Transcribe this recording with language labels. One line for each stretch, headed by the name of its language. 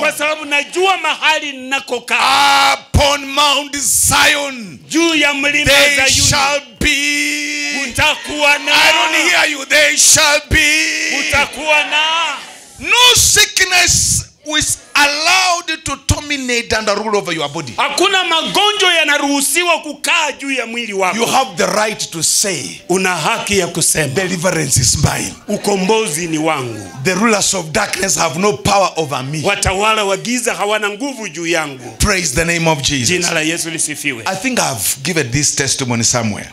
Swahili: Kwa sababu najua mahali ninakokaa.
English: Upon Mount Zion.
Swahili: Juu ya mlima wa Zayuni.
English: They shall be.
Swahili: Utakuwa na.
English: I don't hear you. They shall be.
Swahili: Utakuwa na.
English: No sickness is allowed to dominate and rule over your body.
Swahili: Hakuna magonjwa yanaruhusiwa kukaa juu ya mwili wako.
English: You have the right to say.
Swahili: Una haki ya kusema.
English: Deliverance is mine.
Swahili: Ukombozi ni wangu.
English: The rulers of darkness have no power over me.
Swahili: Watawala wa giza hawana nguvu juu yangu.
English: Praise the name of Jesus.
Swahili: Jina la Yesu lisifiwe.
English: I think I've given this testimony somewhere.